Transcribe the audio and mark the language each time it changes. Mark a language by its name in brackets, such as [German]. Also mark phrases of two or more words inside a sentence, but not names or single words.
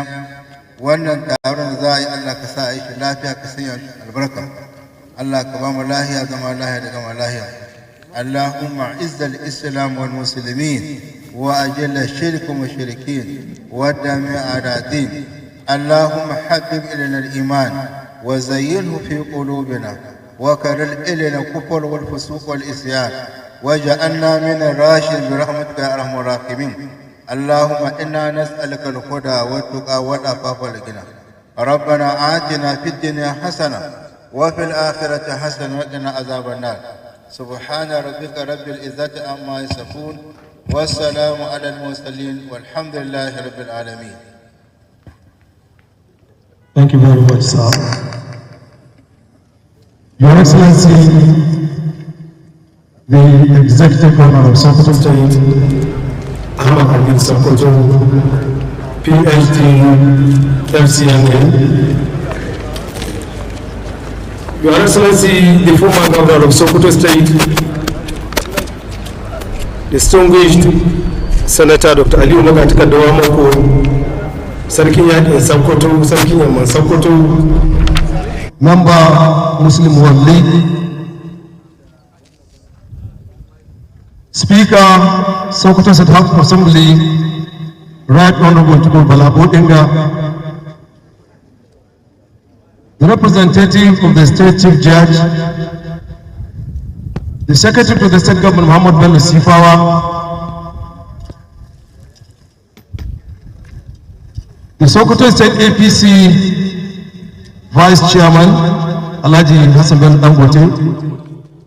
[Hausa] Wannan taron da za a yi Allah ka sa a yi shi lafiya ka sanya shi albarka. Allah ka ba mu lahiya zama lahiya da gama lahiya. [Arabic] اللهم أعز الإسلام والمسلمين وأذل الشرك المشركين ودمر أعداء الدين. اللهم حبب إلينا الإيمان وزينه في قلوبنا وكرر إلينا الكفر والفسوق والإسيان وجعلنا من الراشد برحمتك يا أرحم الراحمين. اللهم إنا نسألك الهدى والتقى والعفاف والغنى. ربنا آتنا في الدنيا حسنة وفي الآخرة حسنة وقنا عذاب النار. سبحان ربك رب العزة عما يصفون والسلام على المرسلين والحمد لله رب العالمين. [English] Thank you very much, sir. Your Excellency, the Executive Governor of Sokoto State, Ahmad Amin Sokoto, PhD, FCNA. Your Excellency, the former Governor of Sokoto State, distinguished Senator Dr. Alu Tv, Sarkin Yakin Sokoto, Sarkin Yamman Sokoto, Member Muslim World League, Speaker, Sokoto State House of Assembly, Right Honorable Tukur Bala Bodinga, the representative of the State Chief Judge, the Secretary to the State Government Muhammad Bello Sifawa, the Sokoto State APC Vice Chairman Alhaji Hassan Ben Dangote,